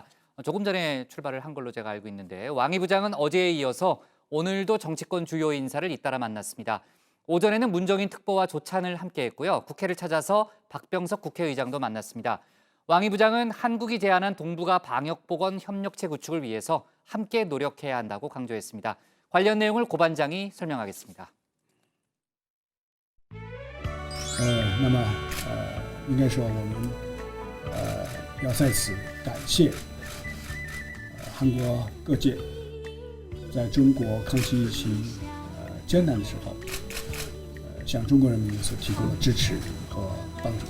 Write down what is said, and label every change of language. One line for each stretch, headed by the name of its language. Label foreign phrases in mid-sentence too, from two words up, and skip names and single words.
Korean: 조금 전에 출발을 한 걸로 제가 알고 있는데 왕이 부장은 어제에 이어서 오늘도 정치권 주요 인사를 잇따라 만났습니다. 오전에는 문정인 특보와 조찬을 함께했고요. 국회를 찾아서 박병석 국회의장도 만났습니다. 왕이 부장은 한국이 제안한 동북아 방역보건 협력체 구축을 위해서 함께 노력해야 한다고 강조했습니다. 관련 내용을 고 반장이 설명하겠습니다.
Chinese: 那么应该说我们要在此感谢韩国各界在中国抗击疫情艰难的时候向中国人民所提供的支持和帮助。